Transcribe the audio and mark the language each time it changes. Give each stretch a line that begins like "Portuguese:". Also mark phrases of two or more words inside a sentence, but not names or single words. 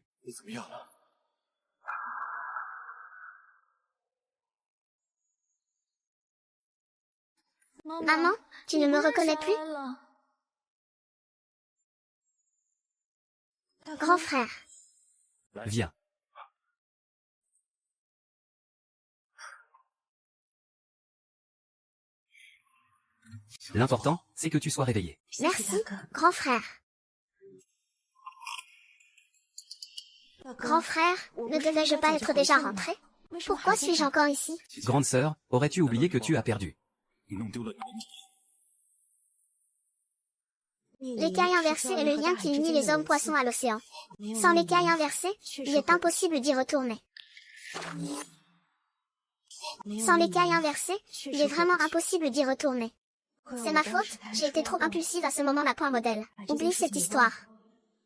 Chinese: 你怎么样了？
French: maman, tu ne me reconnais plus? Grand frère, Viens. L'important, c'est que tu sois réveillé. merci, grand frère. Grand frère, ne devais-je pas être déjà rentré? Pourquoi suis-je encore ici? Grande sœur, aurais-tu oublié que tu as perdu?
Chinese: 你弄丢了你的你。
French: L'écaille inversée est le lien qui unit les hommes poissons à l'océan. Sans l'écaille inversée, il est impossible d'y retourner. Sans l'écaille inversée, il est vraiment impossible d'y retourner. C'est ma faute, j'ai été trop impulsive à ce moment-là. Point modèle. Oublie cette histoire.